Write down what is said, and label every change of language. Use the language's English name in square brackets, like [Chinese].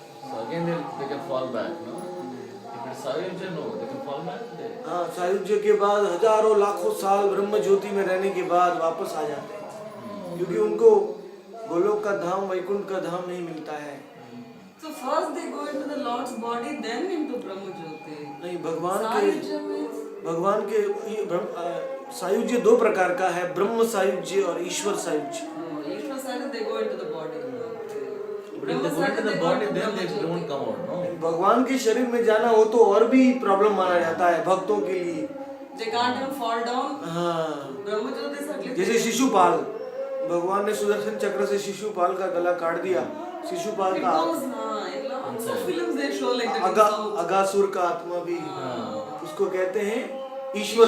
[English] So again they can fall back, no? If it's Sayujya, no, they can fall back. [Hindi] हाँ, सायुज्य के बाद हजारों लाखों साल ब्रह्म ज्योति में रहने के बाद वापस आ जाते हैं, क्योंकि उनको गोलोक का धाम, वैकुंठ का धाम नहीं मिलता है। [English] So first they go into the Lord's body, then into Brahma Jyoti. [Hindi] नहीं, [English] सायुज्य means [Hindi] भगवान के सायुज्य दो प्रकार का है, ब्रह्म सायुज्य और ईश्वर सायुज्य। [English] ईश्वर सायुज्य they go into the body. But if they go into the body, then they don't come out, no? [Hindi] भगवान के शरीर में जाना हो तो और भी प्रॉब्लम माना जाता है भक्तों के लिए। [English] They can't even fall down. [Hindi] हाँ, ब्रह्म ज्योति से अगले जैसे शिशुपाल, भगवान ने सुदर्शन चक्र से शिशुपाल का गला काट दिया। शिशुपाल का [English] lots of films they show like that. [Hindi] Aghasur का आत्मा भी, उसको कहते हैं ईश्वर